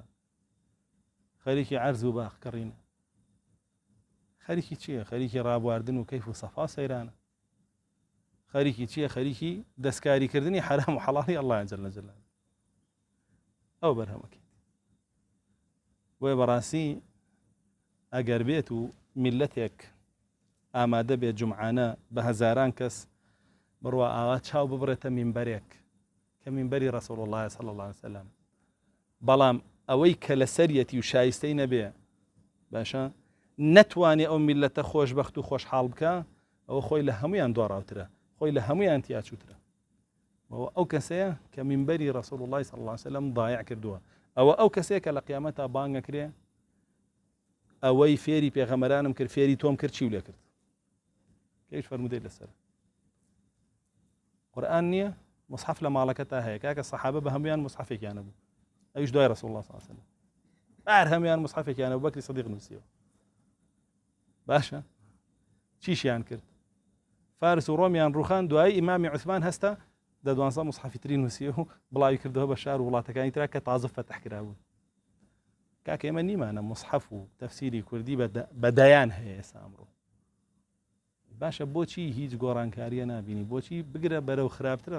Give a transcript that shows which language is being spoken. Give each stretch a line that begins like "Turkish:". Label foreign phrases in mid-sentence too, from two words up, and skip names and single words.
Central Kurdish: خەریکی عەرز و باخکەڕینە خەریکی چییە خەریکی ڕابواردن و کەیف و سەفا سەیرانە خەریکی چییە خەریکی دەستکاریکردنی حرام و حەڵاڵی ئەڵڵا
Arabic: جەل جەلاله
Central Kurdish: ئەو بەرهەمەکەی بۆیە بەڕاستی ئەگەر بێت و میلەتێک ئامادە بێت جومعانە بە هەزاران کەس بڕوا ئاوا چاو ببڕێتە مینبەرێک کە مینبەری ڕەسوڵ الله
Arabic: صلی الله عليه وسلم
Central Kurdish: بەڵام ئەوەی کە لە سەریەتی و شایستەی نەبێ باشە نەتوانێ ئەو میلەتە خۆشبەخت و خۆشحاڵ بکە ئەوە خۆی لە هەمویان دۆڕاوترە خۆی لە هەمویان تیاچووترە ئەو کەسەیە کە مینبەری ڕەسوڵ الله
Arabic: صلی الله عليه وسلم
Central Kurdish: ضایع کردووە ئەو کەسەیە کە لە قیامەتا بانگەکرێ ئەوەی فێری پێغەمبەرانم کرد فێری تۆم کرد چی لێ کرد کەیش فەرمودەی لەسەر قورئان نییە مصحف لە ماڵەکەتا هەیە کاکە سەحابە بە هەمویان مصحفێکیانە بوو ئەویش دوای ڕەسوڵ الله
Arabic: صلی الله عليه وسلم
Central Kurdish: هەر هەمویان مصحفێکیانە بوو بەکری سەدیق نووسیەوە باشە چیشیان کرد فارس و ڕۆمیان ڕوخان دوای ئیمامی عوسمان هەستا دە 12 مصحفی تری نووسیە و بڵاوی کردەوە بە شار و وڵاتەکانی ترا کە تازە فەتح کرابوون کاکە ئێمە نیمانە مصحف و تەفسیری کوردی بەدایان هەیە ئێستا ئەمڕۆ باشە بۆچی هیچ گۆڕانکاریە نابینی بۆچی بگرە بەرەو خراپترە